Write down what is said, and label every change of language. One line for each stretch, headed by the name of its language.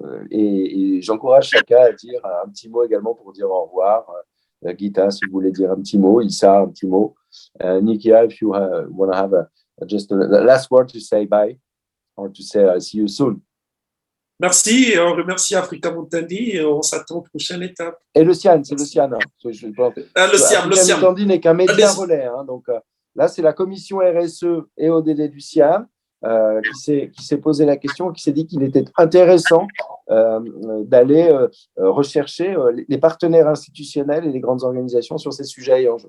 French: Et j'encourage chacun à dire un petit mot également pour dire au revoir. Gita, si vous voulez dire un petit mot, Issa, un petit mot.
English: Nikia, if you want to have just a last word to say bye or to say see you soon.
French: Merci, on remercie Africa Mutandi et on s'attend aux prochaines étapes. Et le CIAN, c'est le CIAN. Hein. Le CIAM. Africa Mutandi n'est qu'un média relais. Hein, donc là, c'est la commission RSE et ODD du CIAM qui s'est posé la question, qui s'est dit qu'il était intéressant d'aller rechercher les partenaires institutionnels et les grandes organisations sur ces sujets.